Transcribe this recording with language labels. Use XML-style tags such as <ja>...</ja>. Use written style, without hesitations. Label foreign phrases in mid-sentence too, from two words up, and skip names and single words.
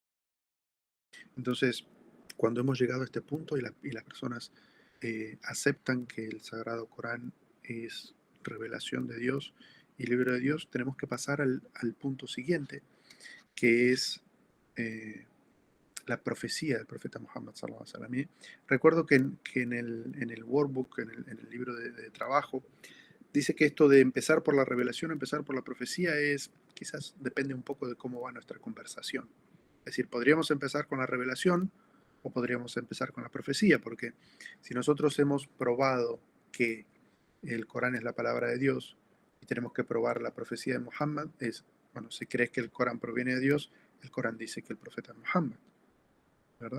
<es>Entonces, cuando hemos llegado a este punto y las personas aceptan que el Sagrado Corán es revelación de Dios y libro de Dios, tenemos que pasar al punto siguiente, que es la profecía del profeta Muhammad</es> <ar>صلى الله عليه وسلم.</ar> <es>Y recuerdo que en el workbook, en el libro de trabajo, dice que esto de empezar por la revelación, empezar por la profecía, quizás depende un poco de cómo va nuestra conversación. Es decir, podríamos empezar con la revelación o podríamos empezar con la profecía, porque si nosotros hemos probado que el Corán es la palabra de Dios y tenemos que probar la profecía de Muhammad, bueno, si crees que el Corán proviene de Dios, el Corán dice que el profeta es Muhammad, ¿verdad?</es>